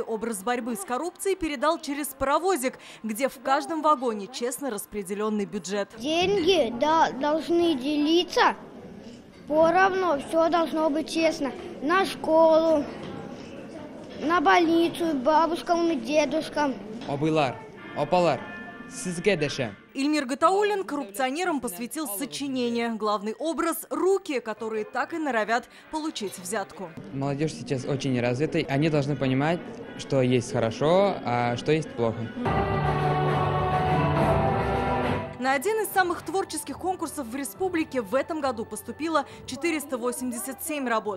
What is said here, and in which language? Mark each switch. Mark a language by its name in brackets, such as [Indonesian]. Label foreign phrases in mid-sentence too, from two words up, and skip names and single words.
[Russian] Образ борьбы с коррупцией передал через паровозик, где в каждом вагоне честно распределенный бюджет. Деньги должны делиться поровну, все должно быть честно. На школу, на больницу, бабушкам и дедушкам. [Tatar] Опалар, сизге дешем. [Russian] Ильмир Гатауллин коррупционерам посвятил сочинение. Главный образ – руки, которые так и норовят получить взятку. Молодежь сейчас очень развита. Они должны понимать, что есть хорошо, а что есть плохо. На один из самых творческих конкурсов в республике в этом году поступило 487 работ.